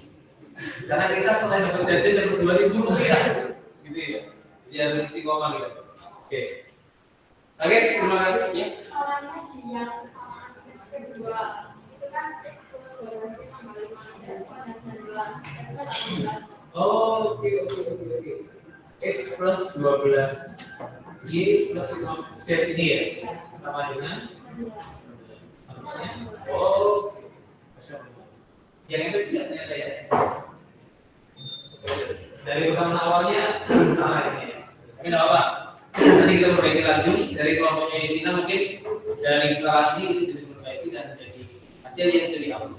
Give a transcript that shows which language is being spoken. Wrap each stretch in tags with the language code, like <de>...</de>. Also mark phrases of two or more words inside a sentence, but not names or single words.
<id>Karena kita selain dapat jajan dapat 2000 rupiah gitu ya. Jadi harus istiqomah gitu. Oke. Oke, terima kasih ya. Soalnya di yang kesamaan kedua itu kan X plus 12 tambah 5 dan 19 itu kan 18. Oh, oke. X plus 12 Y plus 5 Z ini ya sama dengan harusnya. Oh, yang itu tidak ada ya. Dari persamaan awalnya sama ini ya. Tapi tidak apa. Nanti kita perbaiki lagi dari kelompoknya di sini mungkin dari kesalahan ini itu bisa diperbaiki dan menjadi hasil yang jadi output.</id>